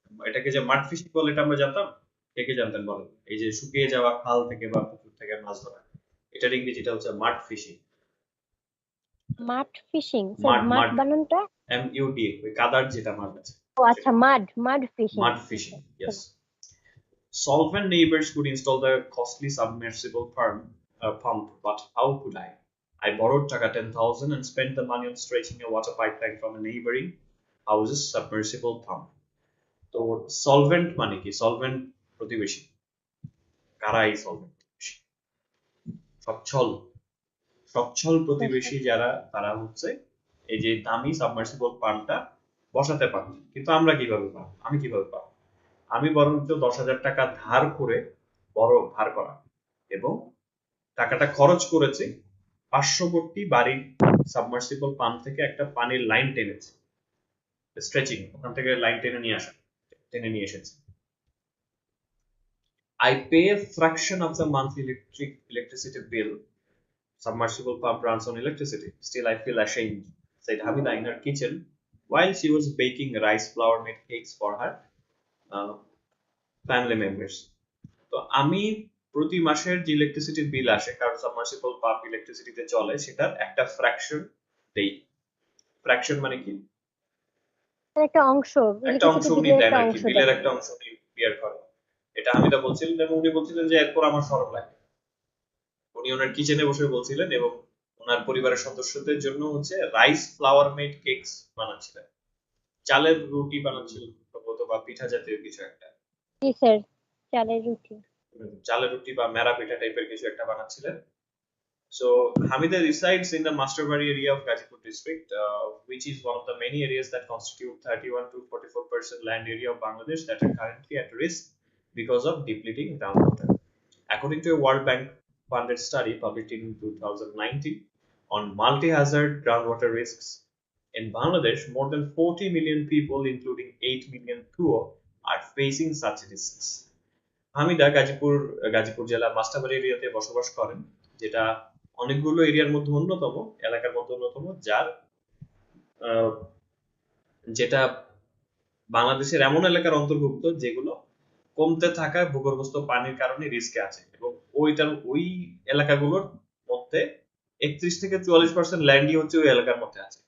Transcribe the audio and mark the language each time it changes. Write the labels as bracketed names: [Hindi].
[Bangla] এটাকে যে মাড ফিশিং বলে এটা আমরা জানতাম, কে কে জানতেন বলেন? এই যে শুকিয়ে যাওয়া খাল থেকে বা পুকুর থেকে মাছ ধরা, এটার ইংরেজিটা হচ্ছে মাড ফিশিং। মাড ফিশিং, স্যার মাড মাড মাড বানানটা? MUD, ওই কাদার যেটা মাছ আছে ও সেটা আচ্ছা, মাড fishing. মাড fishing, yes. [English] Solvent neighbors could install the costly submersible pump, but how could I? I borrowed taka 10,000 and spent the money on stretching a water pipeline from a neighboring house's submersible pump. [Bangla] তো solvent মানে কি? Solvent প্রতিবেশী কারা? এই solvent সচ্ছল, সচ্ছল প্রতিবেশী যারা, তারা হচ্ছে এই যে দামি সাবমার্সিবল পাম্পটা বসাতে পারবে। কিন্তু আমরা কিভাবে পাবো? আমি কিভাবে পাবো? আমি বরঞ্চ 10,000 টাকা ধার করে, বড় ধার করা, এবং টাকাটা খরচ করেছি পার্শ্ববর্তী বাড়ির সাবমার্সিবল পাম্প থেকে একটা পানির লাইন টেনেছি, স্ট্রেচিং, ওখান থেকে লাইন টেনে নিয়ে এসেছি। [English] I pay a fraction of the monthly electricity bill. Submersible pump runs on electricity. Still, I feel ashamed, said Hamida in her kitchen, while she was baking rice flour made cakes for her uh, family members. [Bangla] তো আমি প্রতি মাসের যে ইলেকট্রিসিটির বিল আসে কারণ submersible pump ইলেকট্রিসিটিতে চলে সেটার একটা ফ্র্যাকশন দেই। ফ্র্যাকশন মানে কি? একটা অংশ, একটা অংশ ইলেকট্রিসিটি উনি বিলের দেন একটা আর কি, অংশ বিলের দেন। একটা অংশ উনি বিয়ার করেন। এটা হামিদা বলছিলেন এবং উনি বলছিলেন যে এরপর আমার শরম লাগে। উনি ওনার কিচেনে বসে বলছিলেন এবং ওনার পরিবারের সদস্যদের জন্য হচ্ছে রাইস ফ্লাওয়ার মেড কেকস বানাচ্ছিলেন, চালের রুটি বানাচ্ছিলেন সম্ভবত বা পিঠা জাতীয় কিছু একটা। জি স্যার, চালের রুটি। চালের রুটি বা মেরা পিঠা টাইপের কিছু একটা বানাচ্ছিলেন। [English] So Hamida resides in the Masterbari area of Gazipur district, which is one of the many areas that constitute 31 to 44% land area of Bangladesh that are currently at risk because of depleting groundwater. According to a World Bank funded study published in 2019 on multi-hazard groundwater risks in Bangladesh, more than 40 million people, including 8 million poor, are facing such risks. [Bangla] Hamida Gazipur জেলা মাস্টারবাড়ি এরিয়াতে বসবাস করেন, যেটা অনেকগুলো এরিয়ার মধ্যে অন্যতম, এলাকার মধ্যে অন্যতম, যার আহ, যেটা বাংলাদেশের এমন এলাকার অন্তর্ভুক্ত যেগুলো কমতে থাকা ভূগর্ভস্থ পানির কারণে রিস্কে আছে এবং ওই এলাকাগুলোর মধ্যে 31 থেকে 44% ল্যান্ডই হচ্ছে ওই এলাকার মধ্যে আছে।